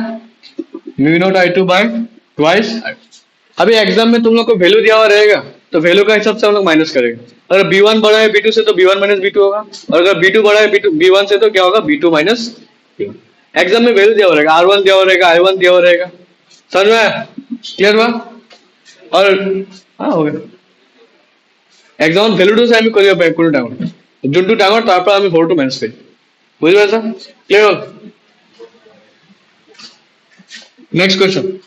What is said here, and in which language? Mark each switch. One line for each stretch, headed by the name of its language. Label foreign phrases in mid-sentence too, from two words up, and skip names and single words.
English: mu not I two by twice.
Hindi: अभी एग्जाम में तुम लोग को वैल्यू दिया हुआ रहेगा, तो वैल्यू का हिसाब से हम लोग माइनस करेंगे। अगर बी वन बड़ा है बी टू से तो बी वन माइनस बी टू होगा, और अगर बी टू बड़ा है बी वन से तो क्या होगा? बी टू माइनस। एग्जाम में वैल्यू दिया हुआ रहेगा, आर वन दिया हुआ रहेगा, आई वन दिया हुआ रहेगा। समझ में क्लियर हुआ? और हाँ हो गया।
Assamese: এক্সামত ভ্যালুটো চাই আমি কৰিব পাৰিম কোনো ডাঙৰ, যোনটো ডাঙৰ তাৰ পৰা আমি ভৰটো মাইনাছ কৰিম। বুজি পাইছা? ক্লিয়াৰ হ'ল?
English: next question.